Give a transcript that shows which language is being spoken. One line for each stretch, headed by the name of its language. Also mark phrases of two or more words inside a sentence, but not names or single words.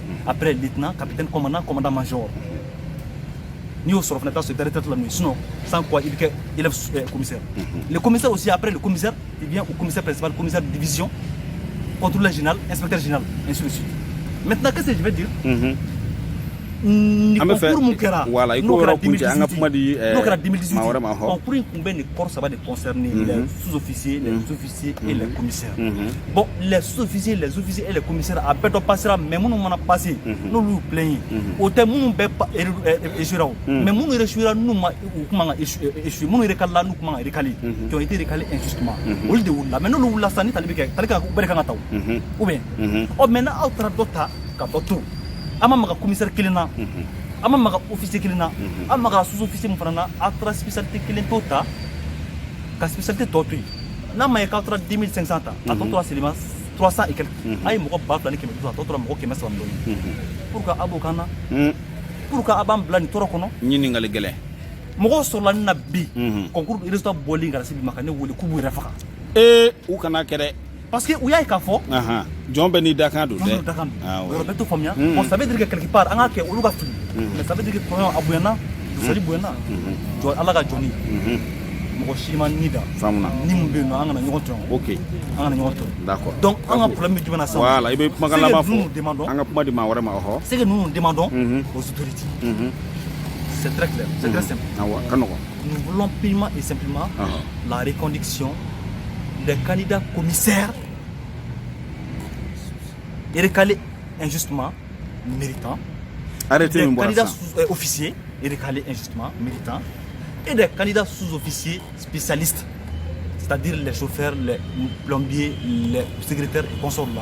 French: Après, lieutenant, capitaine, commandant, commandant-major. Nous sommes en train de la nuit, sinon, sans quoi il est élève commissaire. Le commissaire aussi, après le commissaire, il vient au commissaire principal, commissaire de division, contrôleur général, inspecteur général, ainsi de suite. Maintenant, qu'est-ce que je vais dire
Bambara: An bɛ fɛ concours mun kɛra voilà i ko yɔrɔ kuncɛ an ka kuma di n'o kɛra 2018 maa wɛrɛ ma hɔ concours in kun bɛ nin corps saba de
French: concerner les sous-officiers les officiers et les commissaires bon les sous-officiers les officiers et les commissaires
Bambara: a bɛɛ dɔ passera mais minnu mana passer n'olu y'u plaigner o tɛ minnu bɛɛ échouera o mais minnu échouera n'u ma u kuma kan échouer minnu recalera n'u kuma kan recaler
French: qui ont été recalés injustement
Bambara: olu de wulila mais n'olu wulila sisan ni tali bɛ kɛ tali ka u bɛɛ de kan ka ta o
French: ou bien maintenant
Bambara: aw taara dɔ ta ka dɔ to ama maga commissaire kelen na ama maga officier kelen na ama maga sous-officier mun fana na a taara spécialité kelen to ta ka spécialité tɔ to yen n'a ma ye k'aw taara 2500 ta a tɔ tora
French: seulement 300 et quelques
Bambara: a ye mɔgɔ 2000 ni 100 a tɔ tora mɔgɔ 300 dɔɔnin
French: pour que
Bambara: a b'o kan na
French: pour que
Bambara: a b'an bila nin tɔɔrɔ kɔnɔ ɲininkali gɛlɛn mɔgɔw sɔrɔla ne na bi
French: concours résultat
Bambara: bɔlen ka na se bi ma ka ne wele k'u b'u yɛrɛ faga u kana kɛ dɛ parce que u y'a ye k'a fɔ jɔn bɛ n'i dakan don dɛ yɔrɔ bɛɛ t'o faamuya
French: bon ça veut dire que quelque part
Bambara: an k'a kɛ olu ka fili
French: mais ça veut dire que
Bambara: kɔɲɔ a bonyana dusali bonyana jɔ ala ka jɔni mɔgɔ si ma ni da ni mun bɛ yen nɔ an kana ɲɔgɔn tɔɲɔ
French: ok
Bambara: an kana ɲɔgɔn tɔɲɔ
French: d'accord
Bambara: donc an ka problème bɛ jumɛn na sisan voilà i bɛ kumakan laban fɔ
French: nous demandons
Bambara: an ka kuma di maa wɛrɛ ma ɔhɔ
French: ce que nous nous demandons aux autorités c'est très clair c'est très simple
Bambara: ka nɔgɔn
French: nous voulons purement et simplement la reconduction des candidats commissaires recalés injustement méritants, arrêtez des candidats officiers recalés injustement méritants et des candidats sous-officiers spécialistes, c'est-à-dire les chauffeurs, les plombiers, les secrétaires et consorts là.